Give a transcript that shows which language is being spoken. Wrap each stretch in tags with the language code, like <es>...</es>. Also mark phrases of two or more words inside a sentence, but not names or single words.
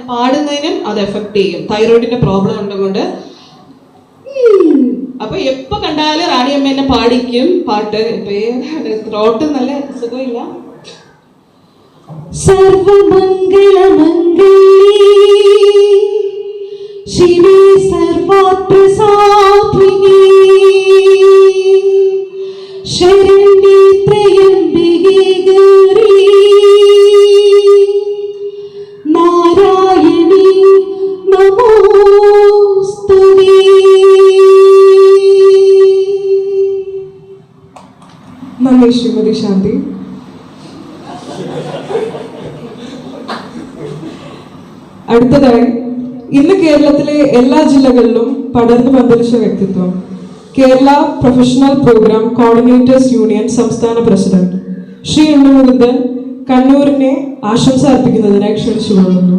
<ml>പാടുന്നതിനും അത് എഫക്ട് ചെയ്യും, തൈറോയിഡിന്റെ പ്രോബ്ലം ഉണ്ടുകൊണ്ട്. അപ്പൊ എപ്പോ കണ്ടാലും റാണിയമ്മ എന്നെ പാടിക്കും പാട്ട്. ത്രോട്ട് നല്ല സുഖമില്ല.</ml> <sa>സർവമംഗളമംഗളി शिवे सर्वात्प्रसादिनी शरण्ये त्र्यम्बिके गौरी नारायणी नमोस्तुते.</sa> <ml>നന്ദി ശ്രീമതി ശാന്തി. അടുത്തതായി, ഇന്ന് കേരളത്തിലെ എല്ലാ ജില്ലകളിലും പടർന്നു പന്തലിച്ച വ്യക്തിത്വം, കേരള പ്രൊഫഷണൽ പ്രോഗ്രാം കോർഡിനേറ്റേഴ്സ് യൂണിയൻ സംസ്ഥാന പ്രസിഡന്റ് ശ്രീ ഉണ്ണിമുകുന്ദൻ കണ്ണൂരിനെ ആശംസ അർപ്പിക്കുന്നതിനായി ക്ഷണിച്ചുകൊള്ളുന്നു.</ml>